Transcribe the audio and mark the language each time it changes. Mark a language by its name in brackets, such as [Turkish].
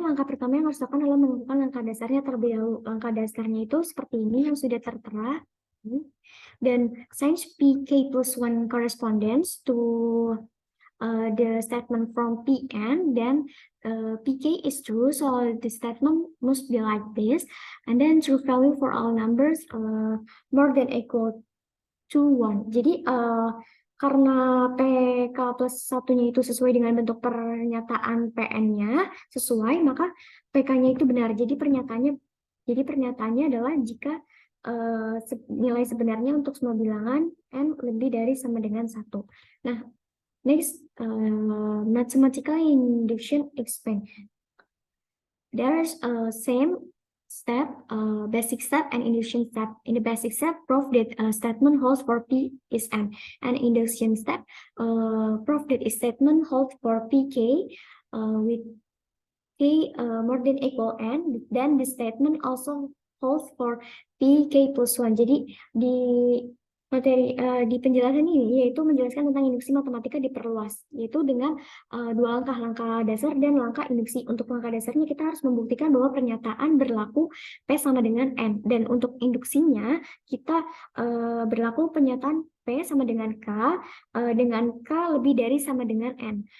[Indonesian] Langkah pertama yang harus dilakukan adalah menentukan langkah dasarnya terlebih dahulu. Langkah dasarnya itu seperti ini yang sudah tertera. [English] Dan since PK plus 1 corresponds to the statement from Pn, then Pk is true, so the statement must be like this. And then true value for all numbers more than equal to 1. [Indonesian] Jadi karena PK plus 1-nya itu sesuai dengan bentuk pernyataan PN-nya sesuai, maka PK-nya itu benar. Jadi pernyataannya adalah jika nilai sebenarnya untuk semua bilangan N lebih dari sama dengan 1. [English] Nah, next, mathematical induction explain. There's a same step, basic step and induction step. In the basic step, prove that a statement holds for P is N. And induction step, prove that a statement holds for Pk with K more than equal N. Then the statement also holds for Pk plus 1. [Indonesian] Jadi di materi di penjelasan ini yaitu menjelaskan tentang induksi matematika diperluas, yaitu dengan dua langkah dasar dan langkah induksi. Untuk langkah dasarnya kita harus membuktikan bahwa pernyataan berlaku P sama dengan N, dan untuk induksinya kita berlaku pernyataan P sama dengan K lebih dari sama dengan N.